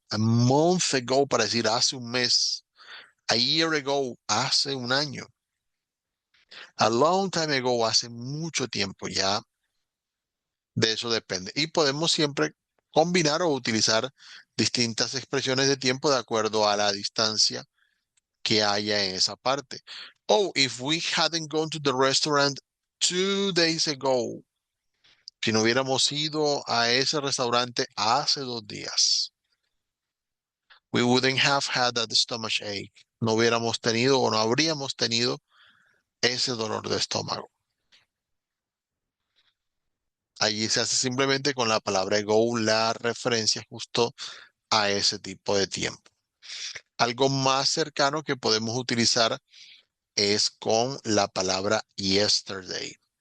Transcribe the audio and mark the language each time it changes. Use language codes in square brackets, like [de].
[en] A month ago, [es] para decir hace un mes. [en] A year ago, [es] hace un año. [en] A long time ago, [es] hace mucho tiempo ya. De eso depende. Y podemos siempre combinar o utilizar distintas expresiones de tiempo de acuerdo a la distancia que haya en esa parte. [en] Oh, if we hadn't gone to the restaurant 2 days ago. [es] Si no hubiéramos ido a ese restaurante hace 2 días. [en] We wouldn't have had that stomach ache. [es] No hubiéramos tenido o no habríamos tenido ese dolor de estómago. Allí se hace simplemente con la palabra go la referencia justo a ese tipo de tiempo. Algo más cercano que podemos utilizar es con la palabra yesterday.